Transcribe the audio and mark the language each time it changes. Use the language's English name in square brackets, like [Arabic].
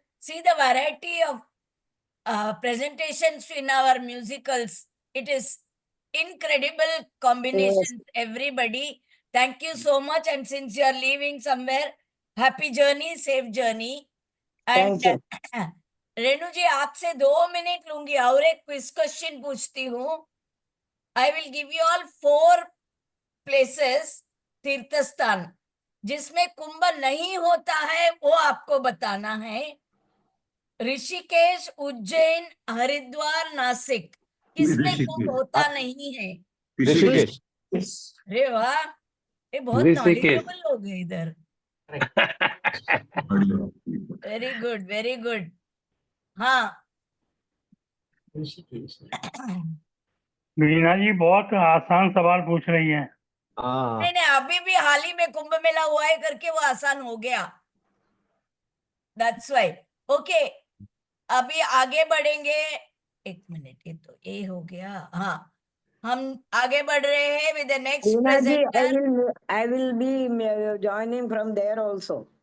[English] See the variety of presentations in our musicals. It is incredible combinations, everybody. Thank you so much. And since you are leaving somewhere, happy journey, safe journey. And Thank you. [Hindi] Renu जी आपसे 2 minute लूंगी और एक quiz question पूछती हूँ. I will give you all 4 places तीर्थ स्थान जिसमें कुंभ नहीं होता है, वो आपको बताना है. ऋषिकेश, उज्जैन, हरिद्वार, नासिक, किसमें कुंभ होता नहीं है? ऋषिकेश. अरे वाह, ये बहुत ऋषिकेश. नॉलेजेबल लोग हैं इधर. Very good, very good. हाँ. मीना जी बहुत आसान सवाल पूछ रही हैं. हाँ. नहीं, अभी भी हाल ही में कुंभ मेला हुआ है करके वो आसान हो गया. That's why. ओके, अभी आगे बढ़ेंगे. 1 मिनट, ये तो ये हो गया. हाँ, हम आगे बढ़ रहे हैं with the next [English] Veena ji, presenter. I will be joining from there also.